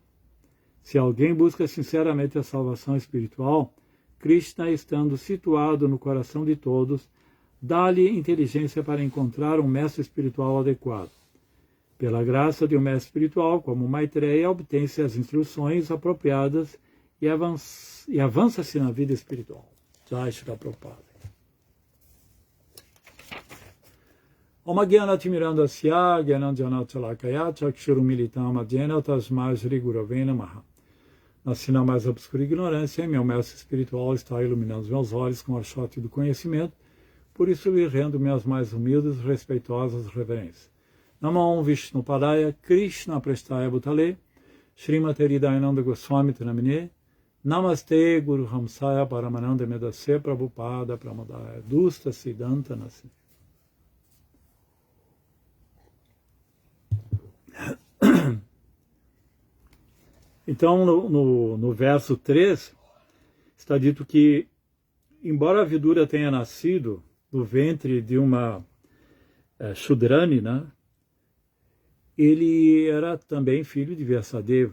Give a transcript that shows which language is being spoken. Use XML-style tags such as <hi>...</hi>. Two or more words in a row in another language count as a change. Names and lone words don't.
<pt>Se alguém busca sinceramente a salvação espiritual, Krishna, estando situado no coração de todos, dá-lhe inteligência para encontrar um mestre espiritual adequado. Pela graça de um mestre espiritual, como Maitreya, obtém-se as instruções apropriadas e avança-se na vida espiritual.</pt> <sa>Jai Shri Prabhupada. Om Gyanatirmirandasya Gyananjanachalakaya Chakshurumilitam Adhyena Tasmai Shri Gurave Namaha.</sa> <pt>Na sina mais obscura ignorância, meu mestre espiritual está iluminando os meus olhos com o archote do conhecimento, por isso lhe rendo minhas mais humildes e respeitosas reverências.</pt> <sa>Namo Vishnu Padaya Krishna Prestaya Bhutale Srimati Hridayananda Goswami Namine Namaste Guru Hamsaya Paramananda Medase Prabhupada Pramadaya Dusta Siddhanta Nasi.</sa> <pt>Então, no verso 3, está dito que, embora a Vidura tenha nascido do ventre de uma Shudrani, ele era também filho de Vyasadeva.</pt>